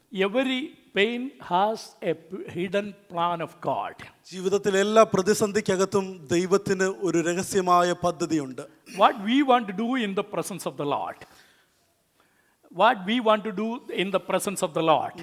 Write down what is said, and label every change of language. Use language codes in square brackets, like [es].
[en] Every pain has a hidden plan of God. [ml] ജീവിതത്തിലെ എല്ലാ പ്രതിസന്ധിക്കകത്തും ദൈവത്തിന് ഒരു രഹസ്യമായ പദ്ധതിയുണ്ട്. [en] What we want to do in the presence of the Lord. What we want to do in the presence of the Lord.